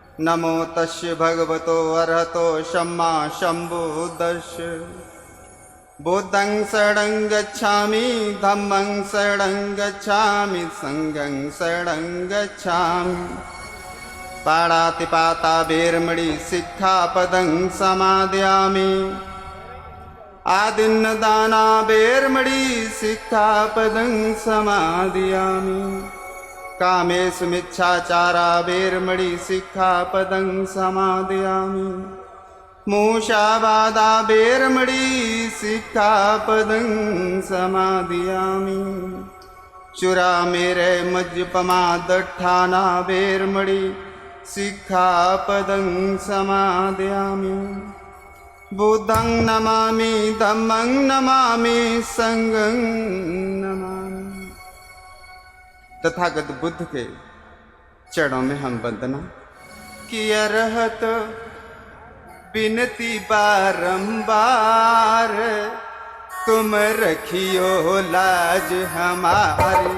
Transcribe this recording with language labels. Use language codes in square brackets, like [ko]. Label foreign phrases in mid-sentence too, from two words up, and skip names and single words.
[pi] नमो तस्य भगवतो अरहतो सम्मा सम्बुद्धस्य। बुद्धं शरणं गच्छामि, धम्मं शरणं गच्छामि, संघं शरणं गच्छामि। पाणातिपाता वेरमणि सिक्खापदं समादयामि। आदिन्नदाना वेरमणि सिक्खापदं समादयामि। कामेषु मिच्छाचारा वेरमणि सिक्खापदं समादयामि। मूषावादा वेरमणि सिक्खापदं समादयामि। चुरामेरे मज्जपमादट्ठाना वेरमणि सिक्खापदं समादयामि। बुद्धं नमामि, धम्मं नमामि, संघं नमामि। [hi] तथागत बुद्ध के चरणों में हम वंदना की अरहत बिनती बारंबार, तुम रखियो लाज हमारी।